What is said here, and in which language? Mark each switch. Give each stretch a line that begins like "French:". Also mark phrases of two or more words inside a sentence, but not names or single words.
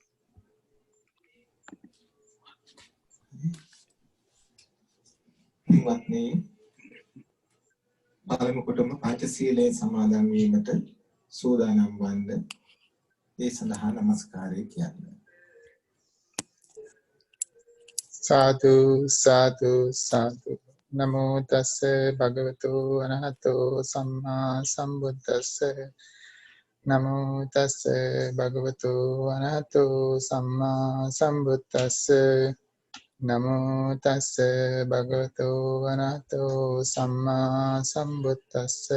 Sinhala: පින්වත්නි, පළමු කොටම පංචශීලයේ සමාදන් වීමට සූදානම් වන්න ඒ සඳහා නමස්කාරය කියන්නේ.
Pali: සාදු සාදු සාදු නමෝ තස්ස භගවතු අරහතෝ සම්මා සම්බුද්දස්ස නමෝ තස්ස භගවතු අරහතෝ සම්මා සම්බුද්දස්ස නමෝ තස්ස භගවතු අරහතෝ සම්මා සම්බුද්දස්ස